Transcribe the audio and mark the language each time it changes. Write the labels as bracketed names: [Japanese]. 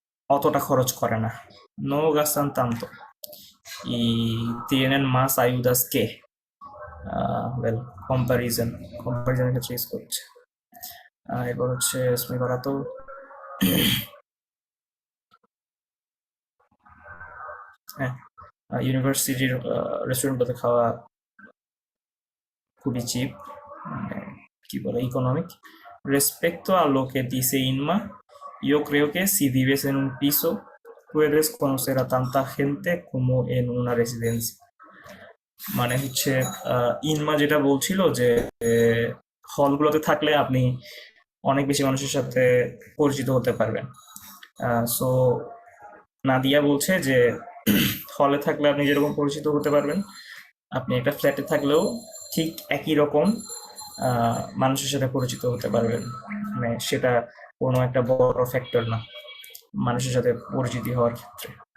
[Bangla] অতটা খরচ করে না [Spanish] no gastan tanto y tienen más ayudas que [Bangla] well comparison ক্ষেত্রে ইউজ করছে এবার হচ্ছে স্মি করা তো হ্যাঁ ইউনিভার্সিটির রেস্টুরেন্টগুলোতে খাওয়া খুবই চিপ কি বলে económic. [Spanish] Respecto a lo que dice Inma, yo creo que si vives en un piso puedes conocer a tanta gente como en una residencia. [Bangla] মানে হচ্ছে ইনমা যেটা বলছিল যে হলগুলোতে থাকলে আপনি অনেক বেশি মানুষের সাথে পরিচিত হতে পারবেন সো নাদিয়া বলছে যে হলে থাকলে আপনি যেরকম পরিচিত হতে পারবেন আপনি একটা ফ্ল্যাটে থাকলেও ঠিক একই রকম মানুষের সাথে পরিচিত হতে পারবেন মানে সেটা কোনো একটা বড় ফ্যাক্টর না মানুষের সাথে পরিচিতি হওয়ার ক্ষেত্রে